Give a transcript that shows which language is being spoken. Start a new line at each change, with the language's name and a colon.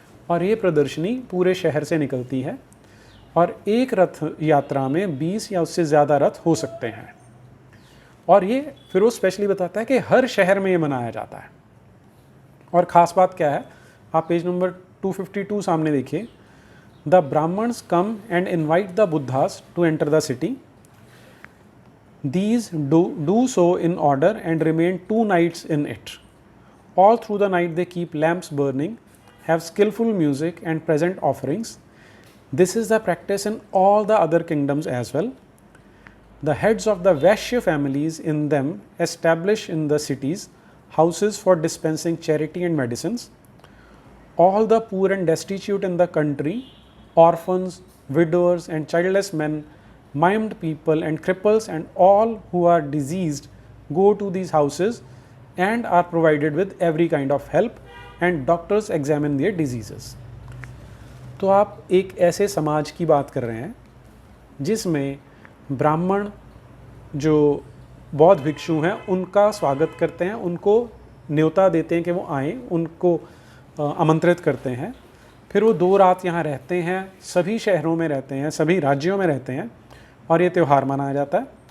Hindi: और ये प्रदर्शनी पूरे शहर से निकलती है और एक रथ यात्रा में 20 या उससे ज़्यादा रथ हो सकते हैं। और ये फिर वो स्पेशली बताता है कि हर शहर में ये मनाया जाता है। और ख़ास बात क्या है, आप पेज नंबर 252 सामने देखिए।
English: The Brahmans come and invite the Buddhas to enter the city. These do so in order and remain 2 nights in it. All through the night they keep lamps burning, have skillful music and present offerings. This is the practice in all the other kingdoms as well. The heads of the Vaishya families in them establish in the cities houses for dispensing charity and medicines. all the poor and destitute in the country, orphans, widows and childless men, maimed people and cripples and all who are diseased go to these houses and are provided with every kind of help and doctors examine their diseases.
Hindi: तो आप एक ऐसे समाज की बात कर रहे हैं जिसमें ब्राह्मण जो बौद्ध भिक्षु हैं उनका स्वागत करते हैं, उनको न्योता देते हैं कि वो आएँ, उनको आमंत्रित करते हैं, फिर वो 2 रात यहाँ रहते हैं, सभी शहरों में रहते हैं, सभी राज्यों में रहते हैं और ये त्यौहार मनाया जाता है।